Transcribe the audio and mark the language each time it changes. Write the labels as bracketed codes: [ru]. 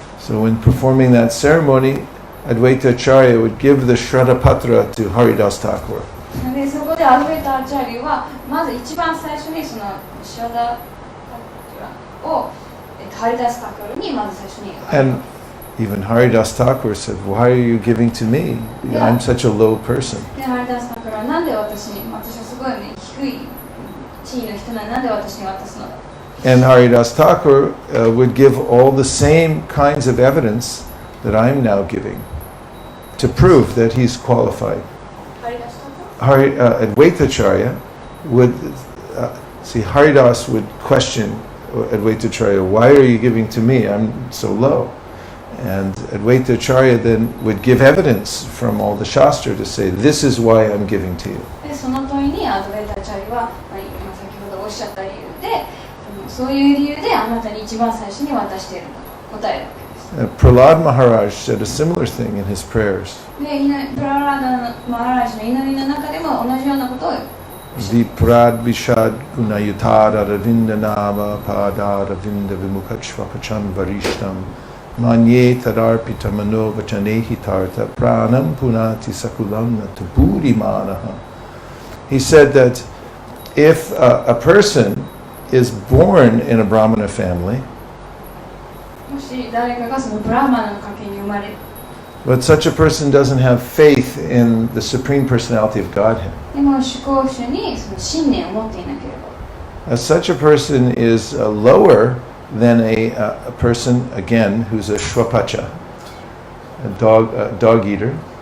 [en] So when performing that ceremony, Advaita Acharya would give the Shraddha Patra to Haridasa Thakura. [ja] でそこでアドベーターチャーリはまず一番最初にそのシャダパをハリダス・タクルにまず最初に。 [en] And even Haridasa Thakura said, "Why are you giving to me? I'm such a low person." [ja] でハリダス・タクルはなんで私はすごいね低い地位の人なんで私に渡すのだ。 [en] And Haridasa Thakur would give all the same kinds of evidence that I'm now giving to prove that he's qualified. [ja] ハリダス・タクル [en] Advaita Acharya would Haridas would question Advaita Acharya, "Why are you giving to me? I'm so low." And Advaita Acharya then would give evidence from all the Shastra to say, "This is why I'm giving to you." [ja] でその問いにアドベーターチャーリは、今先ほどおっしゃった理由でそういう理由であなたに一番最初に渡しているんだと答えるわけです。 [en] Prahlad Maharaj said a similar thing in his prayers. [ja] でプララーダマハラージの祈りの中でも同じようなことを [sa] Viprad Vishad Gunayutara Ravinda Nama Pada Ravinda Vimukachvapachan Varishtam Manye Tadarpita Mano Vachanehi Tarta Pranam Punati Sakulamna Tupuri Manaha. [en] He said that if a person is born in a Brahmana family, [ja] もし誰かがそのブラーマナの家系に生まれる [en] but such a person doesn't have faith in the Supreme Personality of Godhead, [ja] でも主向主にその信念を持っていなければ [en] such a person is lower than a person, again, who's a Shwapacha, a dog eater,